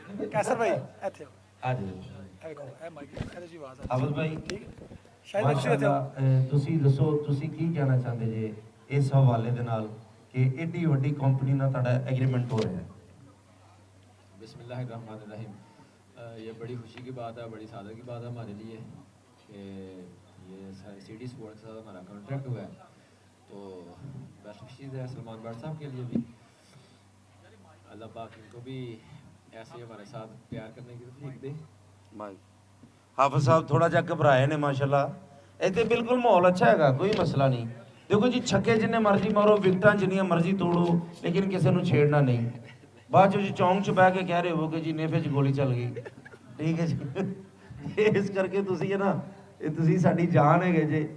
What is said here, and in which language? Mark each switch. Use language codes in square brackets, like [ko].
[pa] Cancer ਭਾਈ ਇੱਥੇ ਆਓ। ਆ ਜਾਓ ਇਹ ਵੇਖੋ ਇਹ ਮਾਈਕ ਇਹਦੇ ਜੀ ਆਵਾਜ਼ ਆ ਹਾਫਿਜ਼ ਭਾਈ ਠੀਕ ਸ਼ਾਇਦ ਅੱਛੀ ਇੱਥੇ ਆਓ। ਮਾਸ਼ਾਅੱਲਾ, ਤੁਸੀਂ ਦੱਸੋ ਤੁਸੀਂ ਕੀ ਕਹਿਣਾ ਚਾਹੁੰਦੇ ਜੇ ਇਸ ਹਵਾਲੇ ਦੇ ਨਾਲ ਕਿ ਏਡੀ ਵੱਡੀ ਕੰਪਨੀ ਨਾਲ ਤੁਹਾਡਾ [hi] एग्रीमेंट हो रहा है। बिस्मिल्लाहिर्रहमानिर्रहीम। ये बड़ी खुशी की बात है, बड़ी सादत की बात है हमारे लिए कि ये सिटी स्पोर्ट्स के साथ हमारा कॉन्ट्रैक्ट हुआ है। तो बेस्ट विशेस है सलमान भट्ट साहब के लिए भी, अल्लाह पाक इनको भी ऐसे हमारे साथ प्यार करने की तौफीक दे। [pa] ਹਾਫਿਜ਼ ਸਾਹਿਬ ਥੋੜਾ ਜਿਹਾ ਘਬਰਾਏ ਨੇ ਮਾਸ਼ਾਅੱਲਾ। ਇੱਥੇ ਬਿਲਕੁਲ ਮਾਹੌਲ ਅੱਛਾ ਹੈਗਾ, ਕੋਈ ਮਸਲਾ ਨਹੀਂ। ਦੇਖੋ ਜੀ ਛੱਕੇ ਜਿੰਨੇ ਮਰਜ਼ੀ ਮਾਰੋ, ਵਿਕਟਾਂ ਜਿੰਨੀਆਂ ਮਰਜ਼ੀ ਤੋੜੋ, ਲੇਕਿਨ ਕਿਸੇ ਨੂੰ ਛੇੜਨਾ ਨਹੀਂ। ਬਾਅਦ ਚ ਜੀ ਚੌਂਕ ਚ ਬਹਿ ਕੇ ਕਹਿ ਰਹੇ ਹੋ ਕਿ ਜੀ ਨੇਫੇ ਚ ਗੋਲੀ ਚੱਲ ਗਈ, ਠੀਕ ਹੈ ਜੀ। ਇਸ ਕਰਕੇ ਤੁਸੀਂ ਹੈ ਨਾ, ਇਹ ਤੁਸੀਂ ਸਾਡੀ ਜਾਨ ਹੈਗੇ ਜੇ।